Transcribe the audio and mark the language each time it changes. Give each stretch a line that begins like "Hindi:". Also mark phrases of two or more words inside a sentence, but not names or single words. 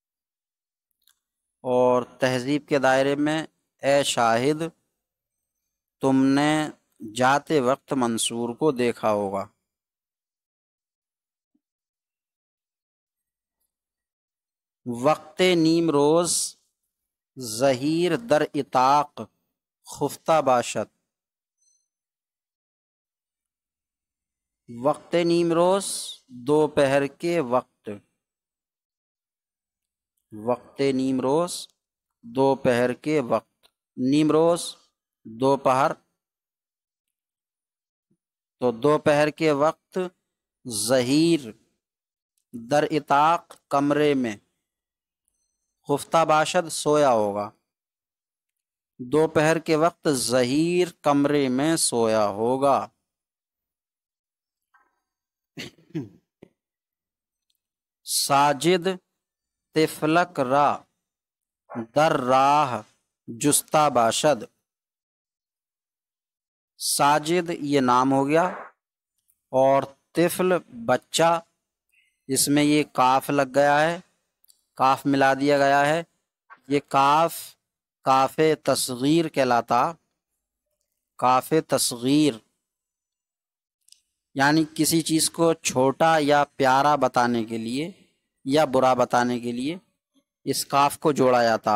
Urdu: اور تہذیب کے دائرے میں اے شاہد تم نے جاتے وقت منصور کو دیکھا ہوگا۔
Persian: وقت نیم روز ظہیر در اطاق خفتہ باشد۔ وقت نیم روز
Urdu: دوپہر کے وقت،
Persian: وقت نیم روز
Urdu: دوپہر کے وقت،
Persian: نیم روز
Urdu: دوپہر، تو دوپہر کے وقت ظہیر
Persian: در اطاق
Urdu: کمرے میں،
Persian: خفتہ باشد
Urdu: سویا ہوگا، دوپہر کے وقت ظہیر کمرے میں سویا ہوگا۔
Persian: ساجد طفلک را در راہ جستا باشد۔
Urdu: ساجد یہ نام ہو گیا، اور طفل بچہ، اس میں یہ کاف لگ گیا ہے، کاف ملا دیا گیا ہے، یہ کاف کاف تصغیر کہلاتا، کاف تصغیر، یعنی کسی چیز کو چھوٹا یا پیارا بتانے کے لیے یا برا بتانے کے لیے اس کاف کو جوڑا جاتا۔